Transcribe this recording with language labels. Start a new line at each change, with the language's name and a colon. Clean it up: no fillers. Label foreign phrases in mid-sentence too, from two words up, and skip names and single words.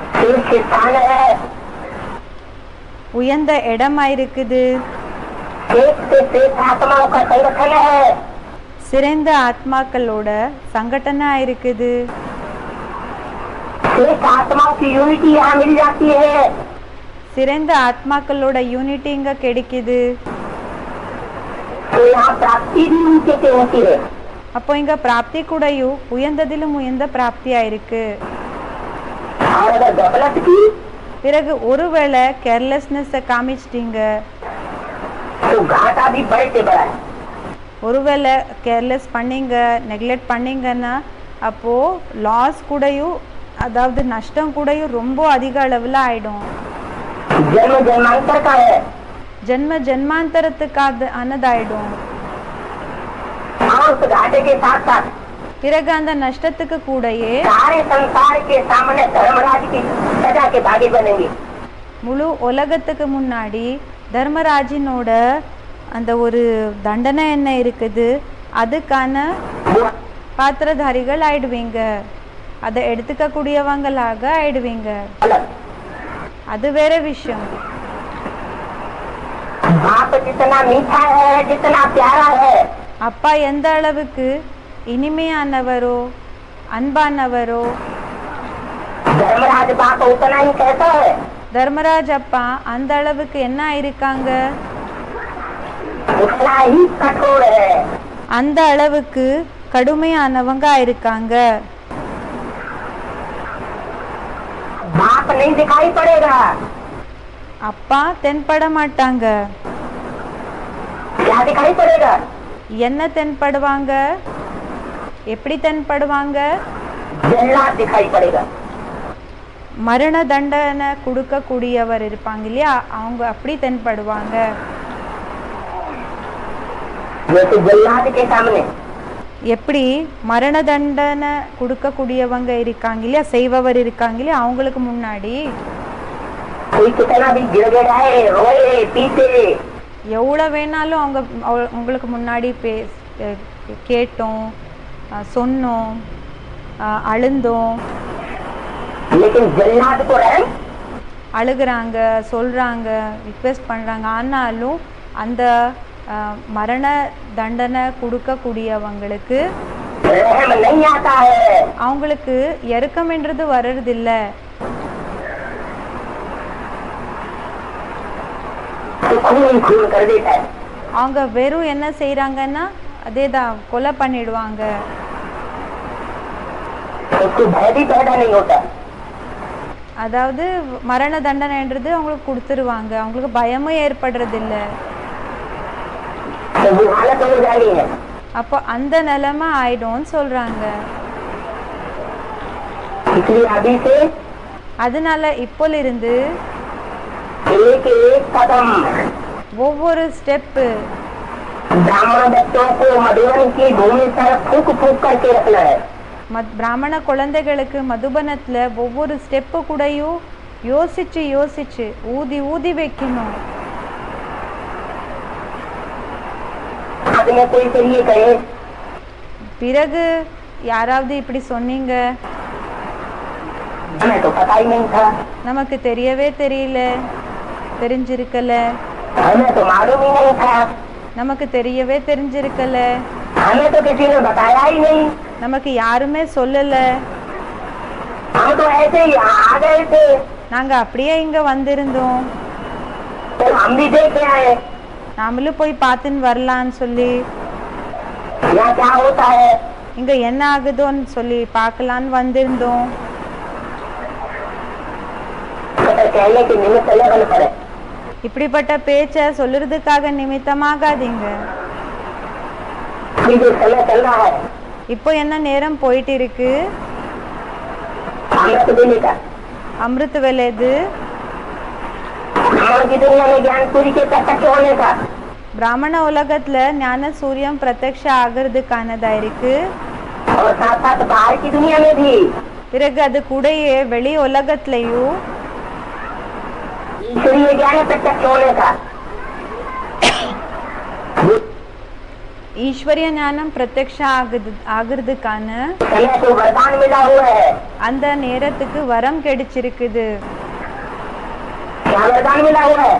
Hindi: शीर्ष स्थान है,
Tamil: உயர்ந்த இடமா இருக்குது,
Hindi: श्रेष्ठ से श्रेष्ठ आत्माओं का संगठन है,
Tamil: சிறந்த ஆத்மாக்களோட சங்கடனா இருக்குது,
Hindi: श्रेष्ठ आत्माओं की यूनिटी यहाँ मिल जाती है,
Tamil: சிறந்த ஆத்மாக்களோட யூனிட்டி இங்க கிடைக்குது.
Hindi: तो यहाँ प्राप्ति भी ऊंचे से होती है।
Tamil: அப்போ இங்க பிராப்தி கூடயும் உயர்ந்ததிலும் உயர்ந்த பிராப்தியா இருக்கு.
Hindi: और अगर गफलत की
Tamil: பிறகு ஒருவேளை கேர்லெஸ்னஸ் காமிச்சிட்டீங்க,
Hindi: तो घाटा भी बड़े से बड़ा है।
Tamil: ஒருவேளை கேர்லெஸ் பண்ணீங்க, நெக்லெக்ட் பண்ணீங்கன்னா அப்போ லாஸ் கூடயும், அதாவது நஷ்டம் கூடயும் ரொம்ப அதிக அளவில் ஆயிடும்.
Hindi: जन्म जन्मांतर का है,
Tamil: ஜென்ம ஜென்மாந்தரத்துக்கு ஆனதாயிடும்.
Hindi: और उस घाटे के साथ साथ
Tamil: பிறகு அந்த நஷ்டத்துக்கு கூடயே
Hindi: सारे संसार के सामने धर्मराज की सजा के भागी बनेंगे।
Tamil: முழு உலகத்துக்கு முன்னாடி தர்மராஜினோட அந்த ஒரு தண்டனை என்ன இருக்குது, அதுக்கான பாத்திரதாரிகள் ஆயிடுவீங்க, அதை எடுத்துக்க கூடியவங்களாக ஆயிடுவீங்க. அது வேற விஷயம்.
Hindi: बाप जितना मीठा है, जितना प्यारा है,
Tamil: அப்பா எந்த அளவுக்கு இனிமையானவரோ அன்பானவரோ,
Hindi: धर्मराज बाप उतना ही कैसा है,
Tamil: தர்மராஜ் அப்பா அந்த அளவுக்கு என்ன இருக்காங்க,
Hindi: उतना ही कठोर है।
Tamil: அந்த அளவுக்கு கடுமையானவங்க இருக்காங்க.
Hindi: बाप नहीं दिखाई पड़ेगा,
Tamil: அப்பா தென்பட மாட்டாங்க.
Hindi: क्या दिखाई पड़ेगा,
Tamil: என்ன தென்படுவாங்க, எப்படி தென்படுவாங்க,
Hindi: जल्लाद दिखाई पड़ेगा।
Tamil: மரண தண்டனை கொடுக்க கூடியவர் இருப்பாங்க இல்லையா, அவங்க அப்படி தென்படுவாங்க.
Hindi: जैसे जल्लाद के सामने
Tamil: எப்படி மரண தண்டனை கொடுக்க கூடியவங்க இருக்காங்க இல்லையா, செய்பவர் இருக்காங்க இல்லையா, அவங்களுக்கு முன்னாடி
Hindi: कोई कितना भी गिड़गिड़ाए, रोए, पीटे,
Tamil: எவ்வளோ வேணாலும் உங்களுக்கு முன்னாடி கேட்டோம், சொன்னோம், அழுந்தோம்,
Hindi: लेकिन जल्लाद को रहम
Tamil: அழுகிறாங்க, சொல்கிறாங்க, ரிக்வெஸ்ட் பண்ணுறாங்க, ஆனாலும் அந்த மரண தண்டனை கொடுக்கக்கூடியவங்களுக்கு
Hindi: रहम नहीं आता है।
Tamil: அவங்களுக்கு இறக்கம் என்றது வர்றதில்லை.
Hindi: तो खून खून कर देता है।
Tamil: அவங்க வெறும் என்ன செய்கிறாங்கன்னா அதே தான், கொலை பண்ணிடுவாங்க.
Hindi: उसको भय भी पैदा नहीं होता।
Tamil: அதாவது மரண தண்டனைன்றது அவங்களுக்கு கொடுத்துருவாங்க, அவங்களுக்கு பயமும் ஏற்படுறதில்லை.
Hindi: तो वो हालत हो जानी है।
Tamil: அப்போ அந்த நிலைமை ஆயிடும்னு சொல்றாங்க.
Hindi: इसलिए अभी से
Tamil: அதனால இப்போலிருந்து
Hindi: एक एक कदम
Tamil: ஒவ்வொரு ஸ்டெப்பு
Hindi: ब्राह्मण बच्चों को मधुबन की भूमि पर फूक फूक करके रखना है।
Tamil: பிராமண குழந்தைகளுக்கு மதுபனத்துல ஒவ்வொரு ஸ்டெப்பு கூடயும் யோசிச்சு யோசிச்சு ஊதி ஊதி வைக்கணும்.
Hindi: आदमी कोई से ये कहे
Tamil: பிறகு யாராவது இப்படி சொன்னீங்க,
Hindi: हमें तो पता ही नहीं था,
Tamil: நமக்கு தெரியவே தெரியல, தெரிஞ்சிருக்கல,
Hindi: हमें तो मालूम ही नहीं था,
Tamil: நமக்கு தெரியவே தெரிஞ்சிருக்கல,
Hindi: हमें तो किसी ने बताया ही नहीं,
Tamil: நமக்கு யாருமே சொல்லல,
Hindi: हम तो ऐसे ही आ गए थे,
Tamil: நாங்க அப்படியே இங்க வந்திருந்தோம்,
Hindi: तो हम भी देख के आए
Tamil: நாமளும் போய் பார்த்துன்னு வரலான்னு சொல்லி,
Hindi: यहाँ क्या होता है,
Tamil: இங்க என்ன ஆகுதோன்னு சொல்லி பார்க்கலான்னு வந்திருந்தோம்.
Hindi: कहने के निमित्त लेवल पर
Tamil: இப்படிப்பட்ட பேச்ச சொல்லுறதுக்காக நிமித்தமாகாதீங்க.
Hindi: जो समय चल रहा है
Tamil: இப்போ என்ன நேரம் போயிட்டு இருக்கு,
Hindi: अमृत वेले का,
Tamil: அமிர்த வேலைது,
Hindi: ब्राह्मण की दुनिया में ज्ञान सूर्य के प्रत्यक्ष होने का,
Tamil: பிராமண உலகத்துல ஞான சூரியம் பிரத்யக்ஷ ஆகிறதுக்கானதா இருக்கு.
Hindi: और साथ साथ बाहर की दुनिया में भी
Tamil: பிறகு அது கூடயே வெளி உலகத்திலையும்
Hindi: ईश्वरीय ज्ञान प्रत्यक्ष होने का,
Tamil: ஈஸ்வரிய ஞானம் பிரத்யக்ஷ ஆகிறதுக்கான
Hindi: समय को वरदान मिला हुआ है।
Tamil: அந்த நேரத்துக்கு வரம் கிடைச்சிருக்குது.
Hindi: क्या वरदान मिला हुआ है?